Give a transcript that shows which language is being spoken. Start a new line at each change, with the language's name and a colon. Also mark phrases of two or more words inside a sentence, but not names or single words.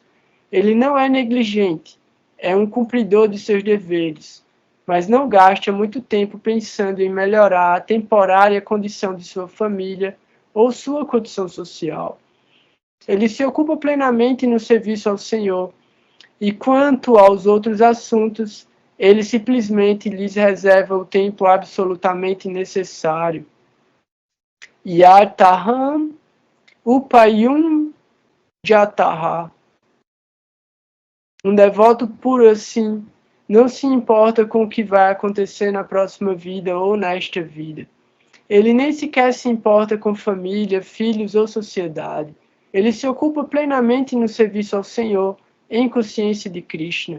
Portuguese: Ele não é negligente, é um cumpridor de seus deveres, mas não gasta muito tempo pensando em melhorar a temporária condição de sua família ou sua condição social. Ele se ocupa plenamente no serviço ao Senhor, e quanto aos outros assuntos, ele simplesmente lhes reserva o tempo absolutamente necessário.
Sanskrit: Yartaham upayum jataha.
Portuguese: Um devoto puro assim não se importa com o que vai acontecer na próxima vida ou nesta vida. Ele nem sequer se importa com família, filhos ou sociedade. Ele se ocupa plenamente no serviço ao Senhor, em consciência de Krishna.